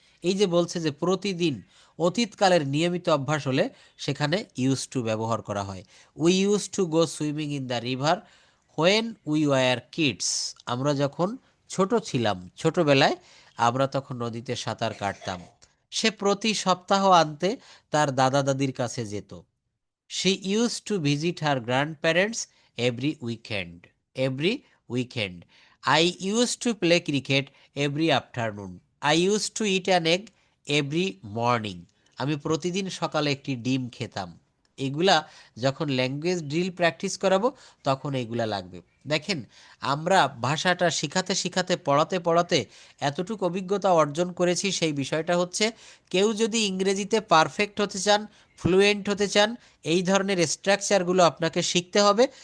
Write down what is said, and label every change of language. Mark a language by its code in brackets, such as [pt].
[bn] এই যে বলছে যে প্রতিদিন, অতীতকালের নিয়মিত অভ্যাস হলে সেখানে ইউজ টু ব্যবহার করা হয়। [en] We use to go swimming in the river when we were kids. [bn] আমরা যখন ছোট ছিলাম, ছোটবেলায় আমরা তখন নদীতে সাঁতার কাটতাম। সে প্রতি সপ্তাহ আনতে তার দাদা দাদির কাছে যেত। [en] She used to visit her grandparents every weekend. Every weekend. I used to play cricket every afternoon. I used to eat an egg every morning. [bn] আমি প্রতিদিন সকালে একটি ডিম খেতাম। এগুলা যখন ল্যাঙ্গুয়েজ ড্রিল প্র্যাকটিস করাবো তখন এগুলা লাগবে। দেখেন, আমরা ভাষাটা শিখাতে শিখাতে পড়াতে পড়াতে এতটুকু অভিজ্ঞতা অর্জন করেছি, সেই বিষয়টা হচ্ছে কেউ যদি ইংরেজিতে পারফেক্ট হতে চান, ফ্লুয়েন্ট হতে চান, এই ধরনের স্ট্রাকচারগুলো আপনাকে শিখতে হবে।